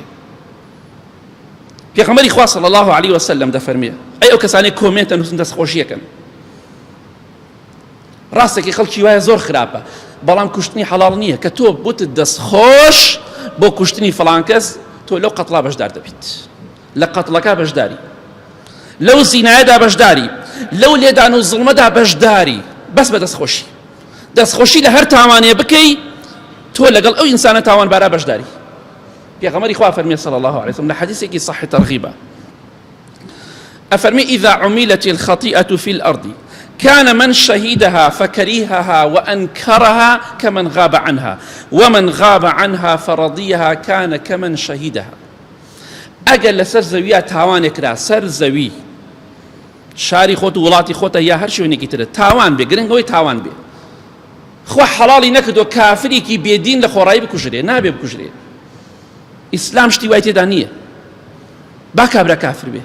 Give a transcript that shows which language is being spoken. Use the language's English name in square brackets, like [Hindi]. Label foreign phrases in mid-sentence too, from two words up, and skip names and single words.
[Central Kurdish] پێغەمبەری خوا [Arabic] صلی الله علیه وسلم [Central Kurdish] دەفەرمێ ئەی ئەو کەسانەی کۆمنتە نووسن دەستخۆشیەکەن ڕاستێکی خەڵکی وایە زۆر خراپە بەڵام کوشتنی حەڵاڵ نییە کە تۆ بوتت دەستخۆش بۆ کوشتنی فڵان کەس تۆ لەو قەتڵا بەشدار دەبیت لە قەتڵەکە بەشداری لەو زینایەدا بەشداری لەو لێدان و زڵمەدا بەشداری بەس بە دەستخۆشی دەستخۆشی لە هەر تاوانێ بکەی تۆ لەگەڵ ئەو ئینسانە تاوانبارە بەشداری. پێغەمبەری خوا فەرمێ [Arabic] صلی الله عليه وسلم [Central Kurdish] لە حەدیثێکی صحیح تەرغیبە ئەفەرمێ [Arabic] إذا عملت الخطيئة في الأرض كان من شهدها فكرهها وأنكرها كمن غاب عنها ومن غاب عنها فرضيها كان كمن شهدها. [Central Kurdish] ئەگەر لەسەر زەویە تاوانێک را سەر زەوی شاری خۆت و وڵاتی خۆتە یا هەر شوێنێکی ترە تاوان بێ گرنگەوەی تاوان بێ خوا حەڵاڵی نەکردو کافرێکی بێدین لە خۆڕایی بکوژرێ نابێ بکوژرێ. ئیسلام شتی وای تێدا نییە با کابرا کافر بێ.